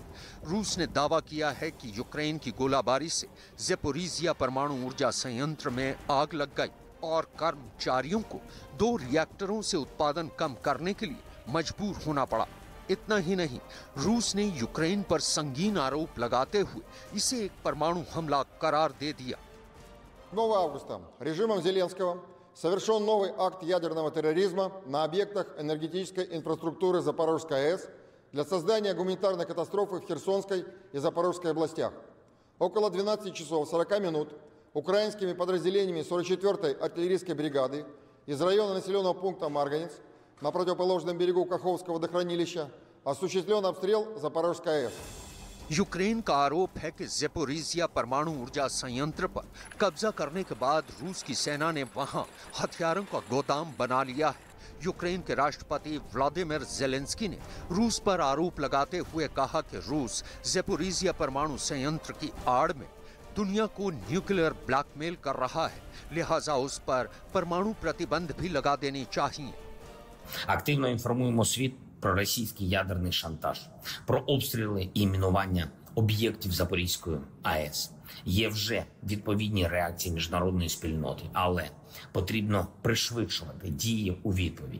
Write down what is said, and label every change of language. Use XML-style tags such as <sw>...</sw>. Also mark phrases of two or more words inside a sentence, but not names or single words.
<hi>रूस ने दावा किया है कि यूक्रेन की गोलाबारी से ज़ेपोरिजिया परमाणु ऊर्जा संयंत्र में आग लग गई और कर्मचारियों को 2 रिएक्टरों से उत्पादन कम करने के लिए मजबूर होना पड़ा। इतना ही नहीं, रूस ने यूक्रेन पर संगीन आरोप लगाते हुए इसे एक परमाणु हमला करार दे दिया।</hi> <ru>9 августа режимом Зеленского совершен новый акт ядерного терроризма на объектах энергетической инфраструктуры Запорожской АЭС для создания гуманитарной катастрофы в Херсонской и Запорожской областях. Около 12 часов 40 минут украинскими подразделениями 44-й артиллерийской бригады из района населенного пункта Марганец на противоположном берегу Каховского водохранилища осуществлен обстрел Запорожской АЭС.</ru> <hi>यूक्रेन का आरोप है कि ज़ेपोरिजिया परमाणु ऊर्जा संयंत्र पर कब्जा करने के बाद रूस की सेना ने वहां हथियारों का गोदाम बना लिया है। यूक्रेन के राष्ट्रपति व्लादिमीर ज़ेलेंस्की ने रूस पर आरोप लगाते हुए कहा कि रूस ज़ेपोरिजिया परमाणु संयंत्र की आड़ में दुनिया को</hi> <en>nuclear blackmail</en> <hi>कर रहा है, लिहाजा उस पर परमाणु प्रतिबंध भी लगा देने चाहिए।</hi> <uk>Активно інформуємо світ про російський ядерний шантаж, про обстріли і мінування об'єктів Запорізької АЕС. Є вже відповідні реакції міжнародної спільноти, але потрібно пришвидшувати дії у відповідь.</uk>